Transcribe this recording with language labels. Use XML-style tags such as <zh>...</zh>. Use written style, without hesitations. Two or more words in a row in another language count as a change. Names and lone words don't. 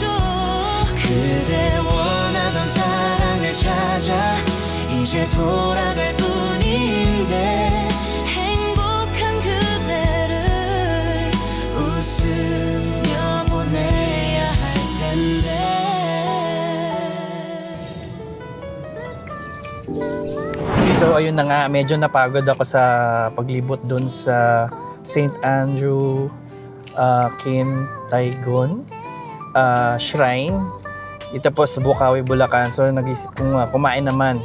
<ko>그대 원하던 사랑을 찾아 이제 돌아갈 뿐인데 행복한 그대를 웃으며 보내야 할 텐데.</ko> <tl>So ayun na nga, medyo napagod ako sa paglibot dun sa St. Andrew Kim Tae-gon Shrine. Ito po sa Bukawi, Bulacan. So nag-isip kong kumain naman.</tl>